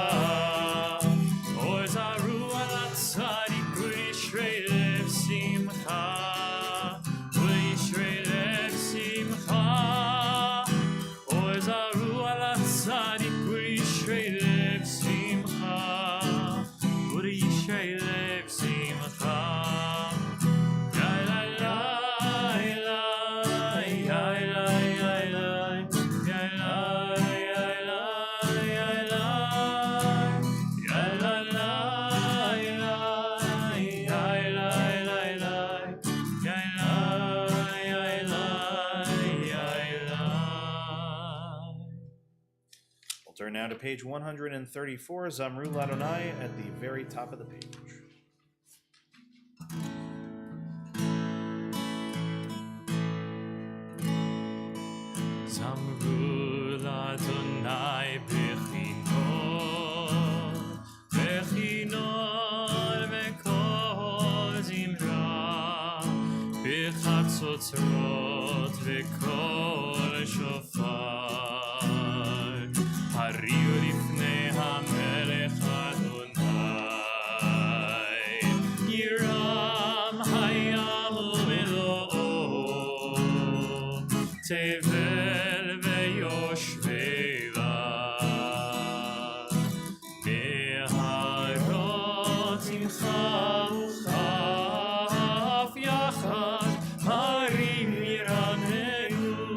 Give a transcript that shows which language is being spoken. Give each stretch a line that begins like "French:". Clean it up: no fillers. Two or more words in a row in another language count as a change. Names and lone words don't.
Hebrew: אור זרוע, לצדיק, ולישרי שמחה. ולישרי שמחה. אור זרוע, לצדיק, ולישרי שמחה. ולישרי שמחה. Ya la la, ya la, ya la, ya la, ya la, ya la, ya la, ya la la, ya la, ya la, ya la, ya la.
English: We'll turn now to page 134, Zamru Ladonai, at the very top of the page.
Hebrew: זמרו לה' בכנור, בכנור וקול זמרה, בחצצרות וקול שופר. הריעו לפני המלך ה', ירעם הים ומלאו, תבל ויושביה, נהרות ימחאו כף יחד, הרים ירננו.